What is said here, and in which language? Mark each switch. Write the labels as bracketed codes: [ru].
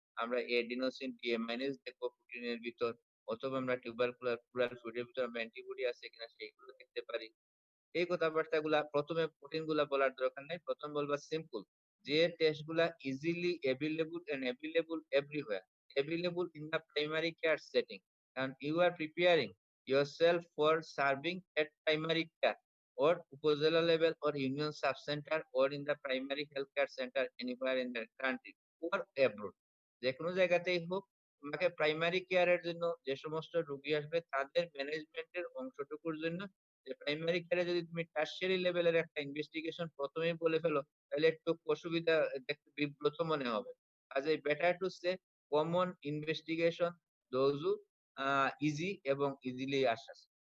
[bn] আমরা এডিনোসিন ডিএমাইনেজ দেখবো প্রোটিনের ভিতর অথবা আমরা প্লুরাল ফ্লুইডের ভিতর আমরা অ্যান্টিবডি আছে কিনা সেইগুলো দেখতে পারি। এই কথাবার্তাগুলা ১ম এ কঠিন গুলা বলার দরকার নাই। ১ম বলবা সিম্পল। যে টেস্ট গুলা easily available and available everywhere. [en] Available in the primary care setting and you are preparing yourself for serving at primary care or upazila level or union sub center or in the primary health care center anywhere in the country or abroad. [bn] যেকোনো জায়গাতেই হোক তোমাকে primary কেয়ারের জন্য যে সমস্ত রোগী আসবে তাদের ম্যানেজমেন্টের অংশটুকুর জন্য যে প্রাইমারি কেয়ারে যদি তুমি টারশিয়ারি লেভেলের একটা ইনভেস্টিগেশন ১ম এই বলে ফেলো তাহলে একটু অসুবিধা একটু বিব্রত মনে হবে। কাজেই better to say common investigation those who easy এবং ইজিলি আসাস।